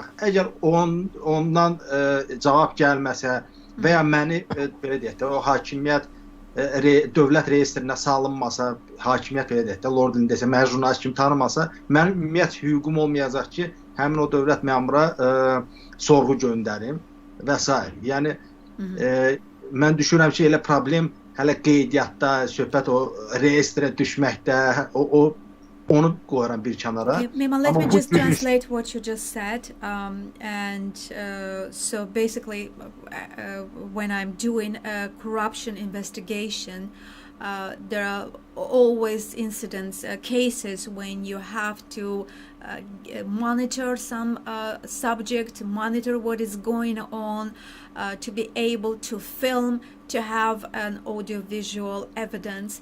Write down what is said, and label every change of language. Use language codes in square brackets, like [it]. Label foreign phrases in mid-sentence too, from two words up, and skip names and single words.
[az] Əgər ondan cavab gəlməsə və ya məni, belə deyək də, o hakimiyyət dövlət reyestrinə salınmasa, hakimiyyət belə deyək də, Lord desə, mən jurnalist kimi tanımasa, mənim ümumiyyət hüququm olmayacaq ki, həmin o dövlət məmura sorğu göndərim və s. Yəni, mən düşünürəm ki, elə problem hələ qeydiyyatda, söhbət o reyestrə düşməkdə, onu qoyuram bir kənara. [en] Mehman, let me just translate what you just said. So basically, when I'm doing a corruption investigation, there are always incidents, cases when you have to monitor some subject, monitor what is going on, to be able to film, to have an audiovisual evidence.